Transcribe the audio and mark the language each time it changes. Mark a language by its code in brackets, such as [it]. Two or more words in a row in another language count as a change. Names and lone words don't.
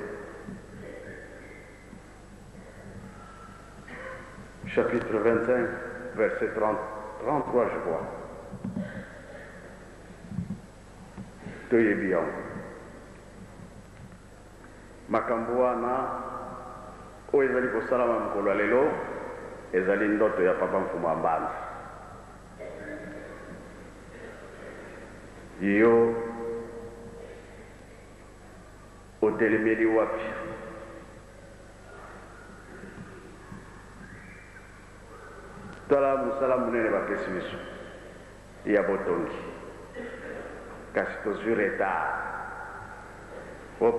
[fr] chapitre 25 verset 33 je crois [ln] toyebi yango makambo wana oyo ezali kosalama mokolo ya lelo ezali ndoto ya papa mfumu ya mbanza yo otelemeli wapi tala mosala monene bapesi biso ya botongi kasi tozwi retard o